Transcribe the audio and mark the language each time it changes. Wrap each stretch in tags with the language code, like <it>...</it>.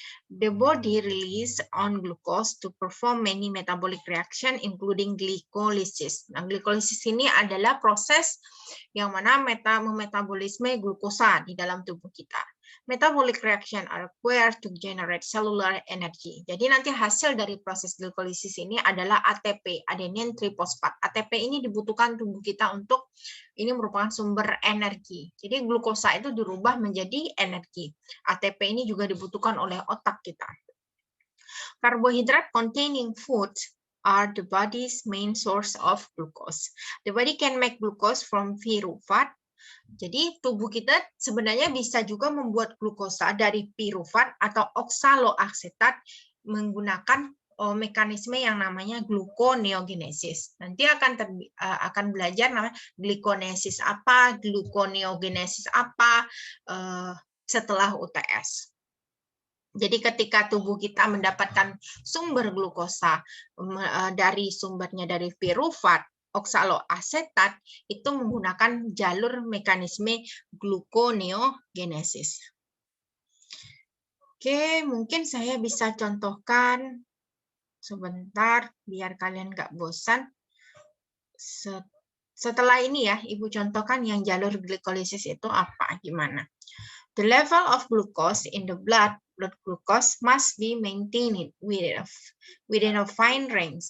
<en>The body release on glucose to perform many metabolic reaction including glycolysis.</en> <id>Nah, glycolysis ini adalah proses yang mana memetabolisme glukosa di dalam tubuh kita.</id> <en>Metabolic reaction are required to generate cellular energy.</en> <id>Jadi nanti hasil dari proses glikolisis ini adalah ATP, adenin triphosphate. ATP ini dibutuhkan tubuh kita untuk, ini merupakan sumber energi. Jadi glukosa itu dirubah menjadi energi. ATP ini juga dibutuhkan oleh otak kita.</id> <en>Carbohydrate containing food are the body's main source of glucose. The body can make glucose from pyruvate.</en> <id>Jadi tubuh kita sebenarnya bisa juga membuat glukosa dari pirufat atau oksaloasetat menggunakan mekanisme yang namanya gluconeogenesis. Nanti akan belajar namanya glikonesis apa, gluconeogenesis apa setelah UTS. Jadi ketika tubuh kita mendapatkan sumber glukosa dari sumbernya dari pirufat, oksaloasetat itu menggunakan jalur mekanisme gluconeogenesis. Oke, mungkin saya bisa contohkan sebentar biar kalian nggak bosan. Setelah ini ya, Ibu contohkan yang jalur glikolisis itu apa, gimana.</id> <en>The level of glucose in the blood glucose must be maintained within a fine range.</en>